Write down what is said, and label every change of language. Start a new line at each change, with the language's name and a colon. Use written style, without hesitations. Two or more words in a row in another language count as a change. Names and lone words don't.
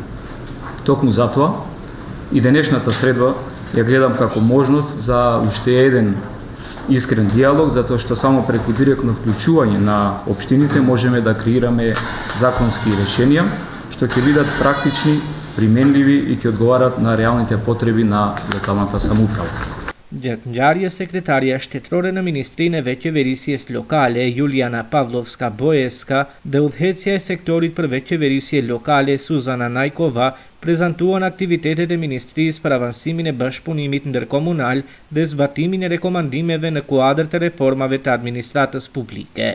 Macedonian: Токму затоа и денешната средба ја гледам како можност за уште еден искрен диалог, затоа што само преку директно вклучување на општините можеме да креираме законски решенија, што ќе бидат практични, применливи и ќе одговарат на реалните потреби на локалната самоуправа.
Albanian: Gjatë ngjarjes, sekretarja shtetërore në Ministrinë e Vetëqeverisjes Lokale, Juliana Pavlovska-Boeska, dhe udhëheqësja e sektorit për vetëqeverisje lokale, Suzana Najkova, prezantuan aktivitetet e Ministrisë për avansimin e bashkëpunimit ndërkomunal dhe zbatimin e rekomandimeve në kuadër të reformave të administratës publike.